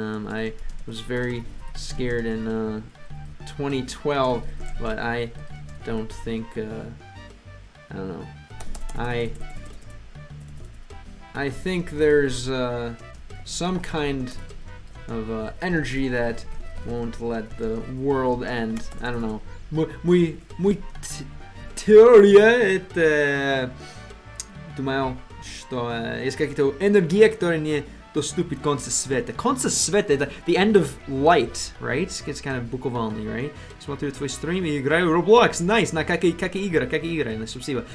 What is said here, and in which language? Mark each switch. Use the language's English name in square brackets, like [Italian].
[English] I was very scared in 2012, but I don't think, I don't know. I think there's some kind of energy that won't let the world end. I don't know. [Russian] Мой теория это думаю, что есть какая-то энергия, которая не доступит конца света. Конца света [English] это the end of light, right? It's kind of [Russian] буквально, [English] right? [Russian] Смотрю твой стрим и играю Roblox. Nice, на как игра, спасибо.